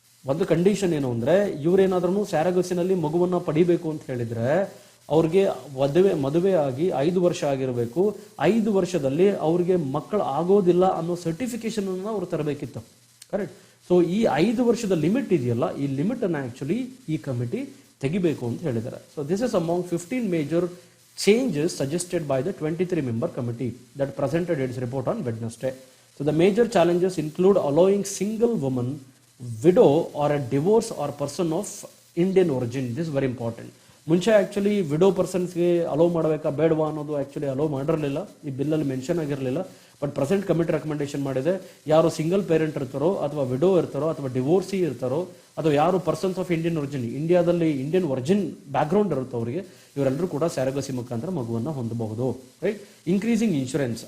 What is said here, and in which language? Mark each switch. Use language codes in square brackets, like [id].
[kn] ಒಂದು ಕಂಡೀಷನ್ ಏನು ಅಂದ್ರೆ, ಇವರೇನಾದ್ರೂ ಸ್ಯಾರಗಸಿನಲ್ಲಿ ಮಗುವನ್ನ ಪಡಿಬೇಕು ಅಂತ ಹೇಳಿದ್ರೆ ಅವ್ರಿಗೆ ಮದುವೆ ಆಗಿ 5 ವರ್ಷ ಆಗಿರಬೇಕು. 5 ವರ್ಷದಲ್ಲಿ ಅವ್ರಿಗೆ ಮಕ್ಕಳು ಆಗೋದಿಲ್ಲ ಅನ್ನೋ ಸರ್ಟಿಫಿಕೇಶನ್ ಅನ್ನು ಅವ್ರು ತರಬೇಕಿತ್ತು, ಕರೆಕ್ಟ್? ಸೊ ಈ 5 ವರ್ಷದ ಲಿಮಿಟ್ ಇದೆಯಲ್ಲ, ಈ ಲಿಮಿಟ್ ಅನ್ನ ಆಕ್ಚುಲಿ ಈ ಕಮಿಟಿ ತೆಗಿಬೇಕು ಅಂತ ಹೇಳಿದ್ದಾರೆ. [en] So this is among 15 major changes suggested by the 23-member committee that presented its report on Wednesday. So the major challenges include allowing single woman, widow or a divorce or person of Indian origin. This is very important. [kn] ಮುಂಚೆ actually widow ಪರ್ಸನ್ಸ್ಗೆ hello ಮಾಡಬೇಕಾ ಬೇಡವಾ ಅನ್ನೋದು actually hello ಮಾಡಿರಲಿಲ್ಲ, ಈ ಬಿಲ್ಲಲ್ಲಿ mention ಆಗಿರಲಿಲ್ಲ. But present committee recommendation ಮಾಡಿದೆ, ಯಾರು single parent ಇರ್ತಾರೋ ಅಥವಾ ವಿಡೋ ಇರ್ತಾರೋ ಅಥವಾ ಡಿವೋರ್ಸಿ ಇರ್ತಾರೋ ಅಥವಾ ಯಾರು ಪರ್ಸನ್ಸ್ ಆಫ್ ಇಂಡಿಯನ್ ಒರಿಜಿನ್, ಇಂಡಿಯಾದಲ್ಲಿ ಇಂಡಿಯನ್ ಒರಿಜಿನ್ ಬ್ಯಾಕ್ಗ್ರೌಂಡ್ ಇರುತ್ತೋ ಅವರಿಗೆ, ಇವರೆಲ್ಲರೂ ಕೂಡ ಸ್ಯಾರಗಸಿ ಮುಖಾಂತರ ಮಗುವನ್ನು ಹೊಂದಬಹುದು, ರೈಟ್? [en] Increasing insurance.